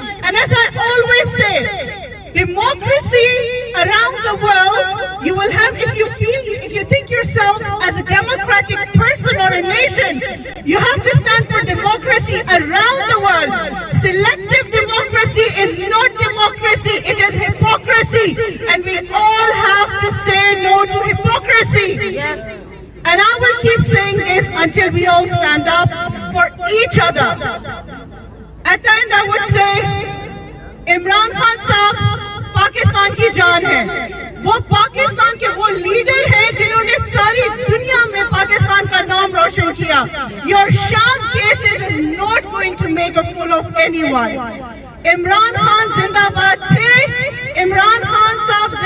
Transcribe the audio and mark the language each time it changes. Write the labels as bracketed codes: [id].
[en] And as I always say, democracy around the world, you will have, if you think yourself as a democratic person or a nation, you have to stand for democracy around the world. Selective democracy is not democracy, it is hypocrisy. And we all have to say no to hypocrisy. Yes. And I will keep saying this until we all stand up for each other. At the end I would say, [ur] Imran Khan صاحب پاکستان کی جان ہے, وہ پاکستان کے وہ leader ہیں جنہوں نے ساری دنیا میں پاکستان کا نام روشن کیا. [en] Your sham cases is not going to make a fool of anyone. Imran Khan [ur] زندہ باد تھے, [en] عمران خان صاحب